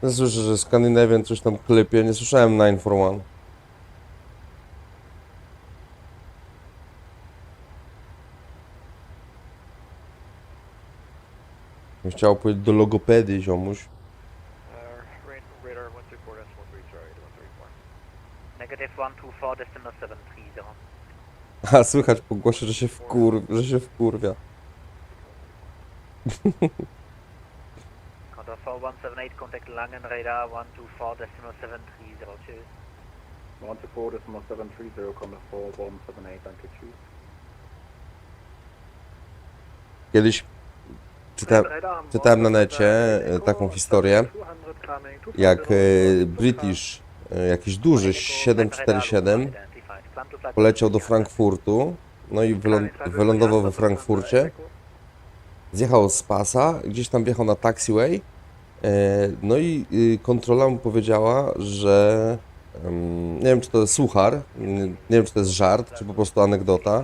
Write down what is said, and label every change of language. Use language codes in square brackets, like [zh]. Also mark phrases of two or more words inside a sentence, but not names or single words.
[pl] Słyszę, że Scandinavian coś tam klepie, nie słyszałem 941. Chciał powiedzieć do logopedy, ziomuś. [en] Radar 124.3, sorry, 134. Negative 124.730. [pl] A słychać po głosie, że się wkurwia. [en] Contour 4178, contact Langen, radar 124.730. [de] 124.730, Contour 4178, danke, tschüss. [pl] Kiedyś czytałem na necie taką historię, jak British, jakiś duży 747 poleciał do Frankfurtu, no i wylądował we Frankfurcie, zjechał z pasa, gdzieś tam wjechał na taxiway, no i kontrola mu powiedziała, że nie wiem, czy to jest suchar, nie wiem, czy to jest żart, czy po prostu anegdota.